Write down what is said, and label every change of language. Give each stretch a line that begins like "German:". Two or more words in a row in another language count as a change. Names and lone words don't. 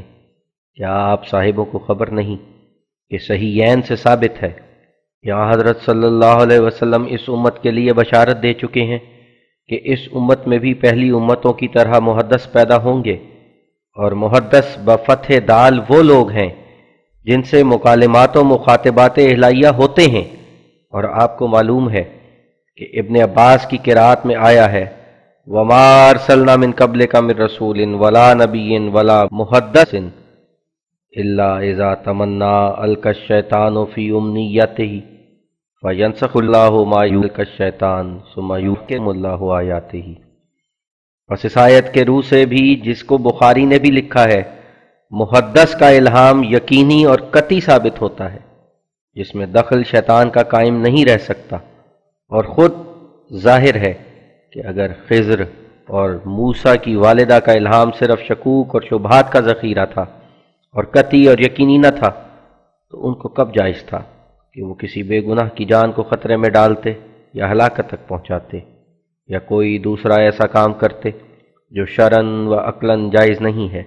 Urdu: کیا آپ صاحبوں کو خبر نہیں کہ صحیحین سے ثابت ہے یہاں حضرت صلی اللہ علیہ وسلم اس امت کے لیے بشارت دے چکے ہیں کہ اس امت میں بھی پہلی امتوں کی طرح محدث پیدا ہوں گے، اور محدث بفتح دال وہ لوگ ہیں جن سے مکالمات و مخاطبات الہیہ ہوتے ہیں۔ اور آپ کو معلوم ہے کہ ابن عباس کی قرات میں آیا ہے
Arabic: وَمَا أَرْسَلْنَا مِن قَبْلِكَ مِن رَسُولٍ وَلَا نَبِيٍّ وَلَا مُحَدَّثٍ إِلَّا إِذَا تَمَنَّىٰ أَلْقَى الشَّيْطَانُ فِي أُمْنِيَّتِهِ فَيَنسَخُ اللَّهُ مَا يُلْقِي الشَّيْطَانُ ثُمَّ يُحْكِمُ اللَّهُ آيَاتِهِ۔
Urdu: پس اس آیت کے روح سے بھی، جس کو بخاری نے بھی لکھا ہے، محدث کا الہام یقینی اور قطعی ثابت ہوتا ہے، جس میں دخل شیطان کا قائم نہیں رہ سکتا، اور خود ظاہر ہے کہ اگر خضر اور موسیٰ کی والدہ کا الہام صرف شکوک اور شبہات کا ذخیرہ تھا اور قطعی اور یقینی نہ تھا، تو ان کو کب جائز تھا کہ وہ کسی بے گناہ کی جان کو خطرے میں ڈالتے یا ہلاکت تک پہنچاتے، یا کوئی دوسرا ایسا کام کرتے جو شرعاً و عقلاً جائز نہیں ہے۔